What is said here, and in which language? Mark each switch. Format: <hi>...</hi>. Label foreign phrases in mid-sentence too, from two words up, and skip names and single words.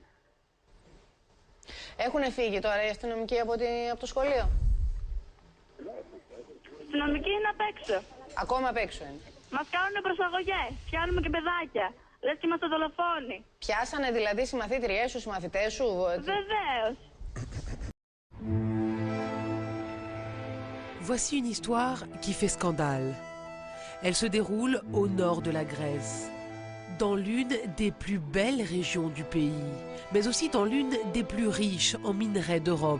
<el>Έχουν φύγει τώρα οι αστυνομικοί από το σχολείο? Οι αστυνομικοί είναι απ' έξω. Ακόμα απ' έξω είναι. Μας κάνουν προσαγωγές, πιάνουμε και παιδάκια. Λες και είμαστε δολοφόνοι. Πιάσανε δηλαδή συμμαθήτριές σου, συμμαθητές σου? Βεβαίως.</el> <fr>Voici une histoire qui fait scandale. Elle se déroule au nord de la Grèce, dans l'une des plus belles régions du pays, mais aussi dans l'une des plus riches en minerais d'Europe.</fr>